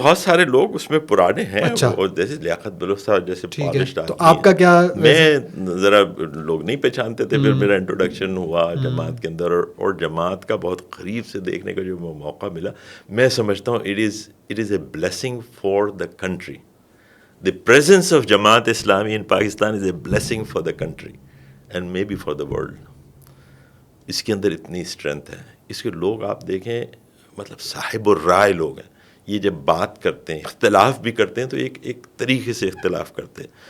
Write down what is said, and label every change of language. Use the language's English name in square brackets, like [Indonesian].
[Urdu] بہت سارے لوگ اس میں پرانے ہیں, اور جیسے لیاقت بلوچ صاحب جیسے پالشڈ آدمی. تو آپ کا کیا؟ میں ذرا لوگ نہیں پہچانتے تھے, پھر میرا انٹروڈکشن ہوا جماعت کے اندر, اور جماعت کا بہت قریب سے دیکھنے کا جو موقع ملا, میں سمجھتا ہوں [English] it is a blessing for the country. The presence of Jamaat Islami in Pakistan is a blessing for the country and maybe for the world. [Urdu] اس کے اندر اتنی اسٹرینتھ ہے. اس کے لوگ آپ دیکھیں, مطلب صاحب الرائے لوگ ہیں. یہ جب بات کرتے ہیں, اختلاف بھی کرتے ہیں تو ایک طریقے سے اختلاف کرتے ہیں.